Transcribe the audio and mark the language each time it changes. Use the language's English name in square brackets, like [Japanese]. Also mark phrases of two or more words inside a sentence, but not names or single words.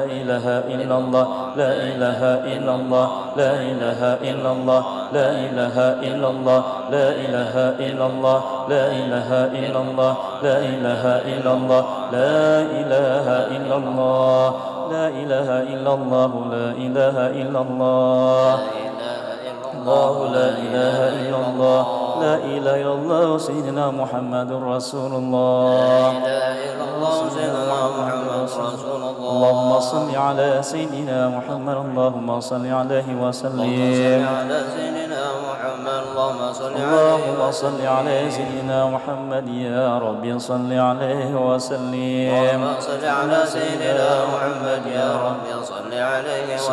[Arabic] إله إلا الله، لا إله إلا الله، لا إله إلا الله، لا إله إلا الله، لا إله إلا الله، لا إله إلا الله، لا إله إلا الله، لا إله إلا الله، لا إله إلا الله، لا إله إلا الله، الله، لا إله إلا الله، لا إله إلا الله، سيدنا محمد رسول الله, اللهم صل على سيدنا محمد، اللهم صل عليه وسلم, اللهم صل على سيدنا محمد يا ربي صل عليه وسلم، اللهم صل على سيدنا محمد يا ربي صل عليه وسلم.